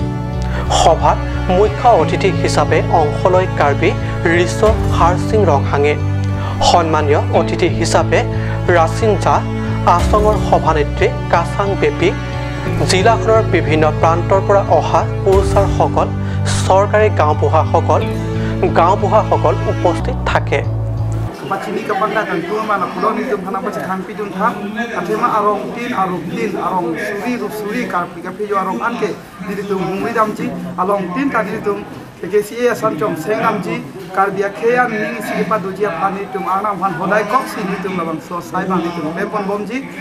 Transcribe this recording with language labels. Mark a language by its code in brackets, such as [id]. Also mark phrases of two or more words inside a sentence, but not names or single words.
[as] সভাত মুখ্য অতিথি হিচাপে অংশ লয় কাৰ্বি ৰিছ হাৰচিং ৰংহাঙে। সন্মানীয় অতিথি হিচাপে ৰাচিন জা, আছঙৰ সভানেত্ৰী কাছাং বেপী, জিলাখনৰ বিভিন্ন প্ৰান্তৰ পৰা অহা কুৰছাৰসকল, চৰকাৰী গাঁওবুঢ়াসকল উপস্থিত থাকে। [mjw] Pachini kapanda dan tuama na kulon itu kana pachi khampi dun tha athema arong tin arong suri karpi ka phejo arong anke diri tum mungri damji along tin ta diri tum KCA sanchom sengamji karbia kheya ning sipa dujia phani tum ana bhan hodai kok si diri tum labang so sai bang diri tum